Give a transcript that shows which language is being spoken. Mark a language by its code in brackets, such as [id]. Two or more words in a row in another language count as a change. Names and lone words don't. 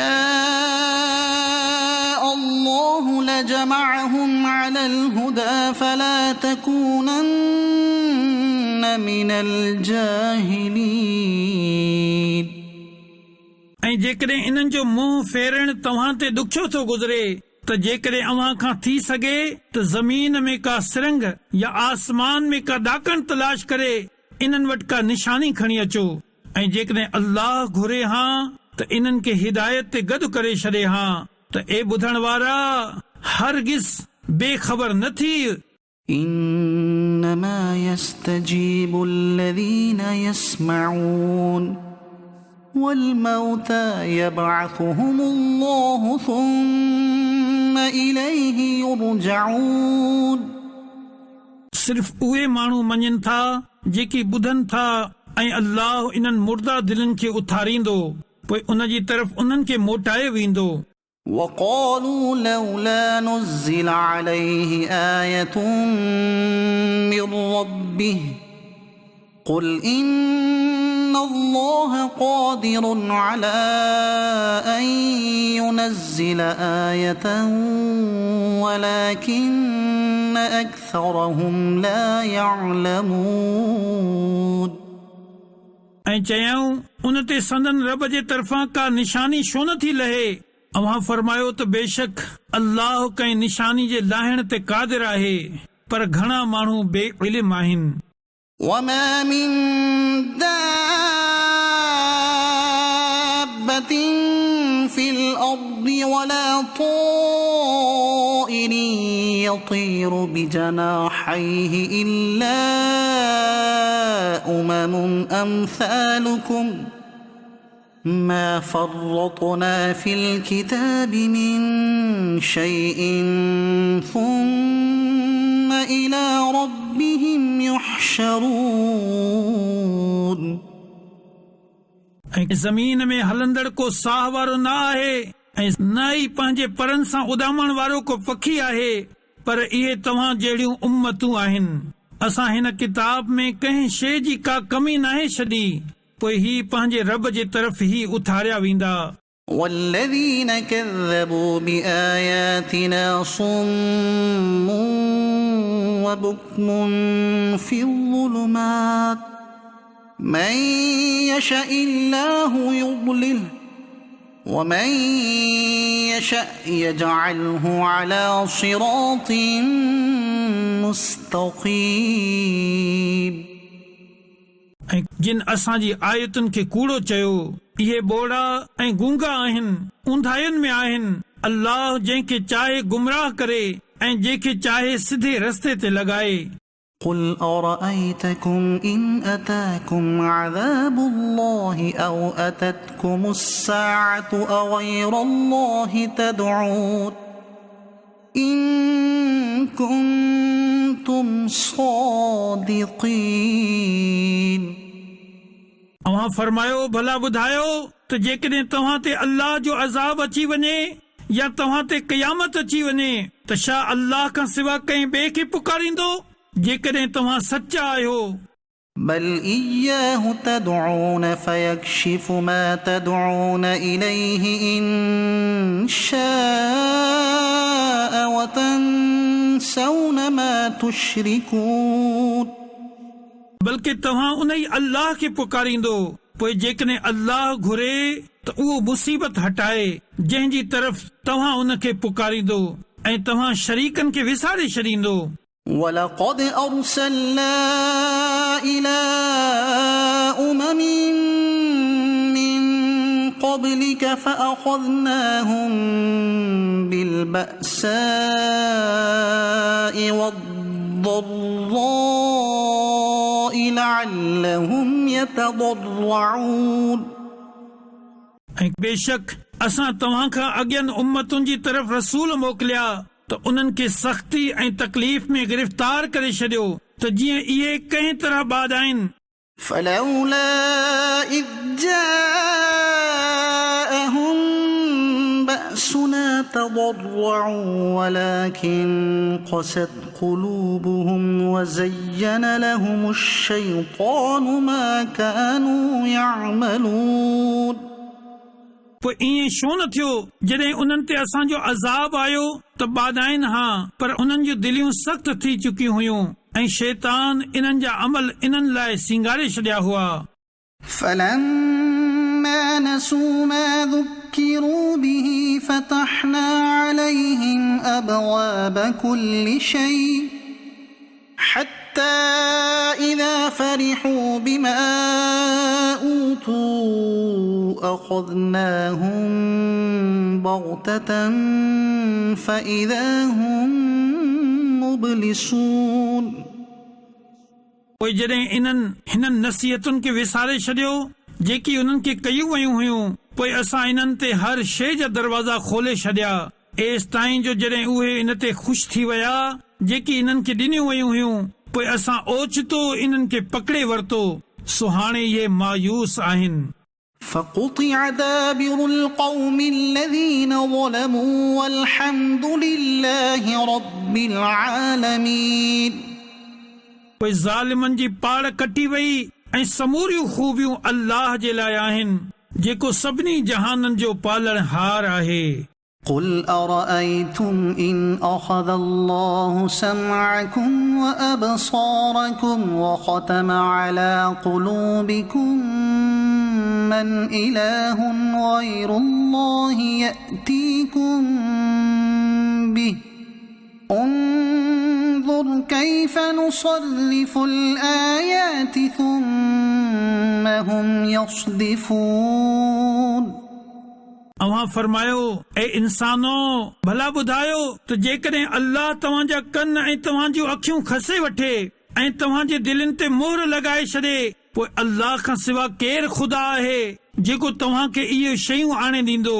[ar] شاء الله لجمعهم على الهدى فلا تكونن من الجاهلين [sd] ऐं जेकॾहिं इन्हनि जो मुंहुं फेरण तव्हां ते ॾुखियो थो गुज़रे त जेकॾहिं अव्हां खां थी सघे त ज़मीन में का सिरंग या आसमान में का ॾाकण तलाश करे इन्हनि वटि का निशानी खणी अचो ऐं जेकॾहिं अल्लाह घुरे हा त इन्हनि खे हिदायत ते गॾु करे छॾे हा त ए ॿुधण वारा हरगिज़ बेख़बर न थी [ar] إنما يستجيب الذين يسمعون والموتى يبعثهم الله ثم إليه يرجعون [sd] सिर्फ़ उहे माण्हू मञनि था जेकी ॿुधनि था ऐं अल्लाह इन्हनि मुर्दा दिलनि खे उथारींदो पोइ उन जी तरफ़ उन्हनि खे मोटाए वेंदो [ar] وقالوا لولا نزل عليه آية من ربه قل إن الله قادر على أن ينزل آية ولكن أكثرهم لا يعلمون [sd] ऐं चयऊं उन ते संदन रब जे तरफ़ां का निशानी छो न थी लहे अव्हां फरमायो त बेशक अल्लाह कंहिं निशानी जे लाहिण ते क़ादिर आहे पर घणा माण्हू बेइल्म आहिनि [ar] وما من دابة في الأرض ولا طائر يطير بجناحيه إلا أمثالكم ما فرطنا في الكتاب من شيء ثم إلى ربهم يحشرون [sd] ऐं ज़मीन में हलंदड़ को साह वारो न आहे ऐं न ई पंहिंजे परनि सां उॾामण वारो को पखी आहे पर इहे तव्हां जहिड़ियूं उम्मतूं आहिनि असां हिन किताब में कंहिं शइ जी का कमी नाहे छॾी पोइ ही पंहिंजे रब जे तरफ़ ई उथारिया वेंदा [ar] والذين كذبوا بآياتنا صم وبكم في الظلمات من يشاء الله يضلله ومن يشاء يجعله على صراط مستقيم [sd] जिन असांजी आयतुनि खे कूड़ो चयो इहे बोड़ा ऐं गूंगा आहिनि ऊंधायुनि में आहिनि अल्लाह जंहिंखे चाहे गुमराह करे ऐं जंहिंखे चाहे सिधे रस्ते ते लॻाए [ar] قل أرأيتكم إن أتاكم عذاب الله أو أتتكم الساعة أغير الله تدعون إن كنتم صادقين [sd] अव्हां फरमायो भला ॿुधायो त जेकॾहिं तव्हां ते अल्लाह जो अज़ाब अची वञे या तव्हां ते क़यामत अची वञे त छा अल्लाह खां सिवा कंहिं ॿिए खे पुकारींदो जेकॾहिं तव्हां सचा आहियो [ar] بل إياه تدعون فيكشف ما تدعون إليه إن شاء وتنسون ما تشركون [sd] बल्कि तव्हां उन ई अल्लाह खे पुकारींदो पोइ जेकॾहिं अल्लाह घुरे त उहो मुसीबत हटाए जंहिंजी तरफ़ तव्हां उन खे पुकारींदो ऐं तव्हां शरीकनि खे विसारे छॾींदो [ar] ولقد أرسلنا إلى أمم من قبلك فأخذناهم بالبأساء والضراء لعلهم يتضرعون [sd] ऐं बेशक असां तव्हां खां अॻियनि उम्मतुनि जी तरफ़ रसूल मोकिलिया त उन्हनि खे सख़्ती ऐं तकलीफ़ में गिरफ़्तार करे छॾियो त जीअं इहे कंहिं तरह बाद आहिनि [ar] فلولا إذ جاءهم بأسنا تضرعوا ولكن قست قلوبهم وزين لهم الشيطان ما كانوا يعملون [sd] पोइ ईअं छो न थियो जॾहिं उन्हनि ते असांजो अज़ाब आयो त बाधाइन हा पर उन्हनि जूं दिलियूं सख़्त थी चुकियूं हुयूं ऐं शैतान इन्हनि जा अमल इन्हनि लाइ सिंगारे छॾिया हुआ [ar] فلما نسوا ما ذكروا به فتحنا عليهم أبواب كل شيء حتى إذا فرحوا بما أوتوا أخذناهم بغتة فإذا هم مبلسون [sd] पोइ जॾहिं हिननि नसीहतुनि खे विसारे छॾियो जेकी उन्हनि खे कयूं वयूं हुयूं पोइ असां इन्हनि ते हर शइ जा दरवाज़ा खोले छॾिया एसि ताईं जो जॾहिं उहे इन ते ख़ुशि थी विया जेकी इन्हनि खे ॾिनियूं वयूं हुयूं पोइ असां ओचितो इन्हनि खे पकड़े वरितो सो हाणे इहे मायूस आहिनि [ar] فقطع دابر القوم الذين ظلموا والحمد لله رب العالمين [sd] पोइ ज़ालिमनि जी पाड़ कटी वई ऐं समूरियूं खूबियूं अल्लाह जे लाइ आहिनि जेको सभिनी जहाननि जो पालणहार आहे। [ar] قل أرأيتم إن أخذ الله سمعكم وأبصاركم وختم على قلوبكم من إله غير الله يأتيكم به انظر كيف نصرف الآيات ثم هم يصدفون [sd] अवां फरमायो ए इंसानो भला ॿुधायो त जेकॾहिं अल्लाह तव्हांजा कन ऐं तव्हांजूं अखियूं खसे वठे ऐं तव्हांजे दिलनि ते मोहर लॻाए छॾे पोइ अल्लाह खां सिवा केरु ख़ुदा आहे जेको तव्हांखे इहे शयूं आणे ॾींदो।